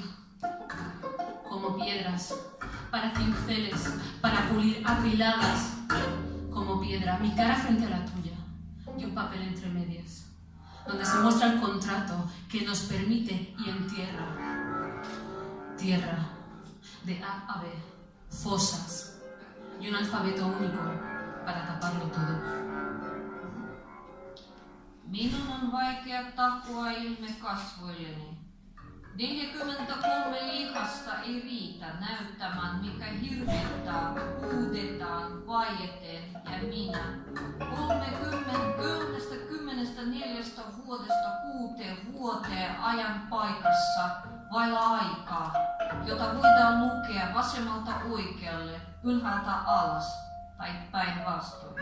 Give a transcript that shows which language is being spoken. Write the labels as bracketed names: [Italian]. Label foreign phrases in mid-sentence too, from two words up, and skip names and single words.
[Spanish] Como piedras, para cinceles, para pulir apiladas, como piedra, mi cara frente a la tuya y un papel entre medias, donde se muestra el contrato que nos permite y entierra. Tierra, de A a B, fosas y un alfabeto único para taparlo todo. [Finnish] Minun on vaikea takoa ilme kasvoilleni. 43 lihasta ei riitä näyttämään, mikä hirvittää, huudetaan, vaieteen ja minä. 34 vuodesta 6 vuoteen ajan paikassa vailla aikaa, jota voidaan lukea vasemmalta oikealle, ylhäältä alas tai päinvastoin.